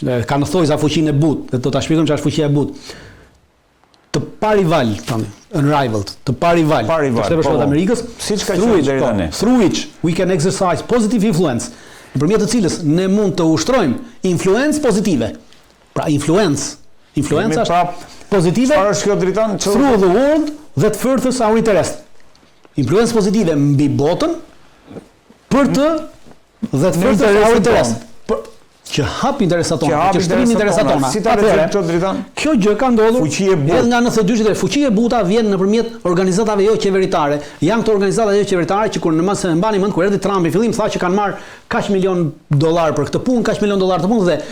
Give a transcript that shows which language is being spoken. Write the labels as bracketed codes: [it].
[sq] Ka në thojza fuqinë e butë, dhe do ta shpjegojmë çfarë është fuqia e butë. Të parival, unrivaled, të parival. Shteti Bashkuar të Amerikës, siç ka qenë deri tani. [en] Through which we can exercise positive influence, [sq] nëpërmjet të cilës ne mund të ushtrojmë influencë pozitive. Pra influenca është pozitive. Çfarë është kjo dritan? [en] Through the world that furthers our interest. [sq] Influencë pozitive mbi botën për të dhe të [en] furthers our interest. [sq] Që hap interesat tona, që shtrin interesat tona. Si ta lexojmë këtë dritan? Kjo gjë ka ndodhur edhe nga 92-shin. Fuqia e buta vjen nëpërmjet organizatave jo qeveritare. Janë këto organizata jo qeveritare që kur në mas e mbani mend kur erdhi Trumpi fillim tha që kanë marr kaq milion dollar për këtë punë, kaq milion dollar të punë dhe